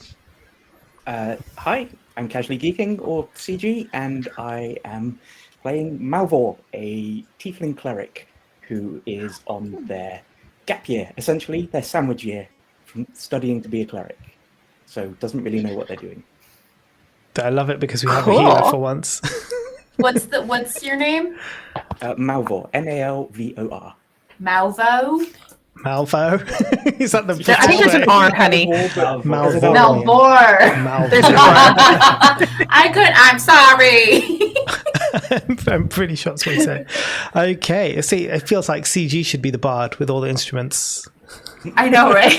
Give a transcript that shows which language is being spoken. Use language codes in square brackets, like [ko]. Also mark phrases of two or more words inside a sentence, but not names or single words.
[en] Hi, I'm Casually Geeking, or CG, and I am playing Malvor, a tiefling cleric who is on their gap year, essentially their sandwich year from studying to be a cleric. So doesn't really know what they're doing. I love it because we have Cool. a healer for once. What's your name? Malvor, Malvor. Malvo? Malvo. Is that the? I think there's an R, honey. Malvor. Malvor. Malvor. There's an R. I'm sorry. I'm pretty sure that's what he said. Okay. See, it feels like CG should be the bard with all the instruments. I know, right?